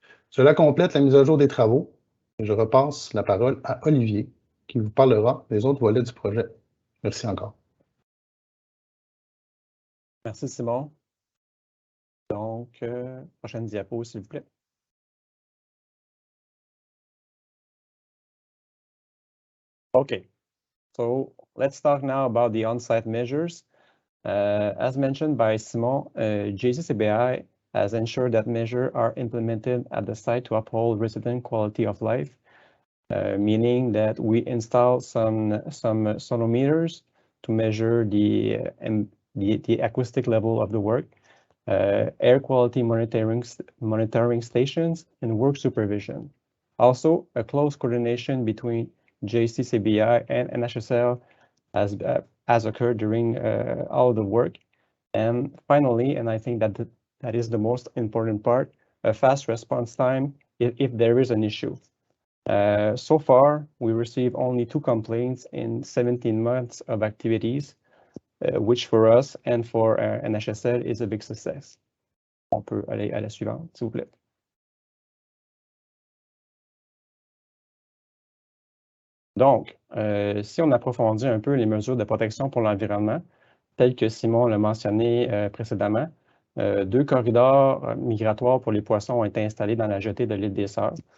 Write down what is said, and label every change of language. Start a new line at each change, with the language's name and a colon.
French: Cela complète la mise à jour des travaux. Et je repasse la parole à Olivier, qui vous parlera des autres volets du projet. Merci encore. Merci, Simon. Donc, prochaine diapo, s'il vous plaît.
English: Okay, so let's talk now about the on-site measures. As mentioned by Simon, JCCBI has ensured that measures are implemented at the site to uphold resident quality of life, meaning that we install some sonometers to measure the acoustic level of the work. air quality monitoring stations, and work supervision. Also, a close coordination between JCCBI and NHSL has occurred during all the work. And finally, and I think that is the most important part, a fast response time if there is an issue. So far, we received only 2 complaints in 17 months of activities, which for us and for NHSL is a big success.
French: On peut aller à la suivante, s'il vous plaît. Donc, si on approfondit un peu les mesures de protection pour l'environnement, telles que Simon l'a mentionné précédemment, 2 corridors migratoires pour les poissons ont été installés dans la jetée de l'île des Sœurs.